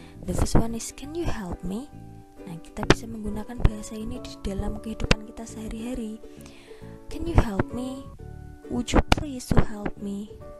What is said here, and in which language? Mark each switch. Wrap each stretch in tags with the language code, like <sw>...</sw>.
<en>The first one is can you help me?</en> <id>Nah, kita bisa menggunakan bahasa ini di dalam kehidupan kita sehari-hari.</id> <en>Can you help me? Would you please to help me?</en>